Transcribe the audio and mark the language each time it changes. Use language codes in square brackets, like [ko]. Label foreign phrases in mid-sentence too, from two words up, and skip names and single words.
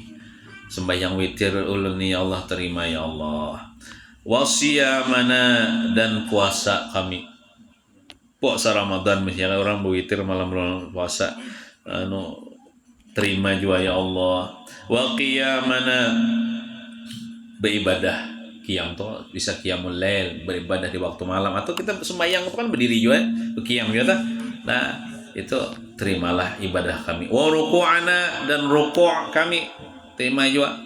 [id] Sembahyang witir ulun [ar] يا الله, [id] terima [ar] يا الله. [id] Wasiyamana, dan puasa kami. Puasa Ramadan misalnya orang berwitir malam puasa, terima juga [ar] يا الله. وقيامنا, [id] beribadah. Qiyam tuh bisa [ar] قيام الليل, [id] beribadah di waktu malam, atau kita sembahyang itu kan berdiri juga, qiyam gitu. Nah, itu terimalah ibadah kami. [ar] وركوعنا, [id] dan ruku' kami terima juga.